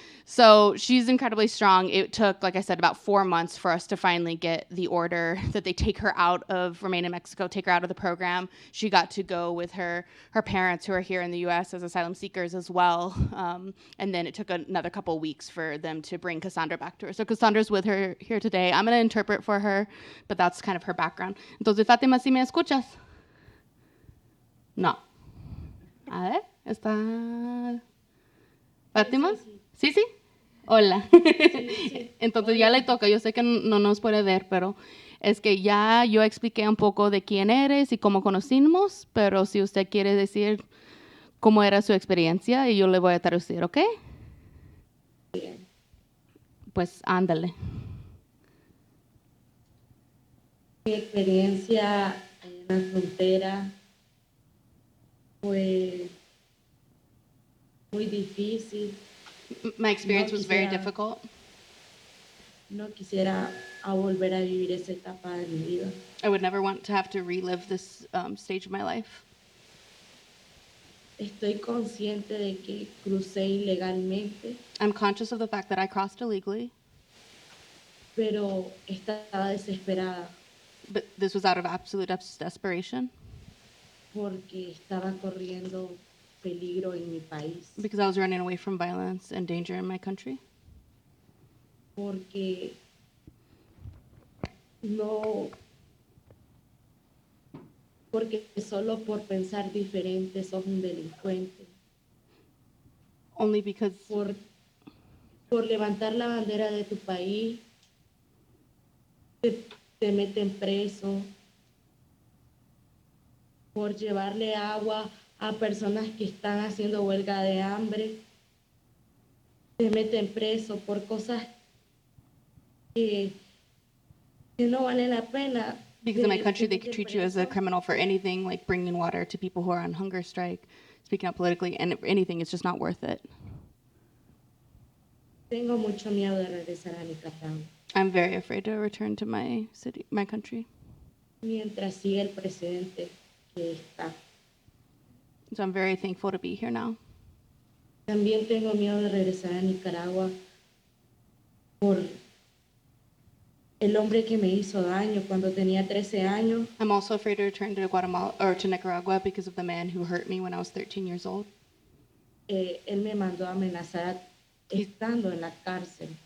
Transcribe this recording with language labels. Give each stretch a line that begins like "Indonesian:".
English: So she's incredibly strong. It took, like I said, about 4 months for us to finally get the order that they take her out of Remain in Mexico, take her out of the program. She got to go with her parents who are here in the U.S. as asylum seekers as well. And then it took another couple weeks for them to bring Cassandra back to her. So Cassandra's with her here today. I'm going to interpret for her, but that's kind of her background.
Spanish: Entonces, Fátima, ¿sí me escuchas? No. A ver, está... Fátima? Sí, sí. Hola. Entonces ya le toca. Yo sé que no nos puede ver, pero es que ya yo expliqué un poco de quién eres y cómo conocimos, pero si usted quiere decir cómo era su experiencia, y yo le voy a traducir, ¿ok? Bien. Pues ándale. Mi experiencia en la frontera fue muy difícil.
English: My experience was very
Spanish: quisiera-
English: difficult.
Spanish: No quisiera volver a vivir esa etapa de mi vida.
English: I would never want to have to relive this stage of my life.
Spanish: Estoy consciente de que crucé ilegalmente,
English: I'm conscious of the fact that I crossed illegally,
Spanish: pero estaba desesperada
English: but this was out of absolute desperation
Spanish: porque estaba corriendo peligro en mi país,
English: because I was running away from violence and danger in my country.
Spanish: porque no, porque solo por pensar diferente sos un delincuente,
English: Only because
Spanish: por levantar la bandera de tu país, te meten preso, por llevarle agua a personas que están haciendo huelga de hambre, te meten preso por cosas que no valen la pena.
English: Because in my country, they
Spanish: te
English: could
Spanish: meten
English: treat you as a
Spanish: preso.
English: criminal for anything, like bringing water to people who are on hunger strike, speaking out politically, and anything. It's just not worth it.
Spanish: Tengo mucho miedo de regresar a Nicaragua,
English: I'm very afraid to return to my city, my country.
Spanish: mientras siga el presidente que está.
English: So I'm very thankful to be here now.
Spanish: También tengo miedo de regresar a Nicaragua por el hombre que me hizo daño cuando tenía 13 años.
English: I'm also afraid to return to Guatemala or to Nicaragua because of the man who hurt me when I was 13 years old.
Spanish: Él me mandó a amenazar estando en la cárcel.